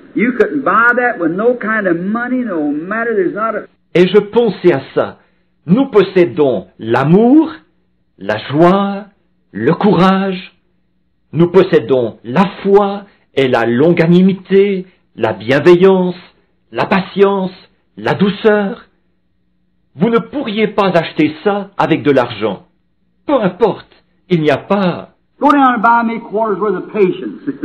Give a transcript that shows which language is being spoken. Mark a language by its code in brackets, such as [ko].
[en] You couldn't buy that with no kind of money, no matter, there's not a... [fr] Et je pensais à ça. Nous possédons l'amour, la joie, le courage. Nous possédons la foi et la longanimité, la bienveillance, la patience, la douceur. Vous ne pourriez pas acheter ça avec de l'argent. Peu importe, il n'y a pas... [en] Go down and buy me quarters worth of patience.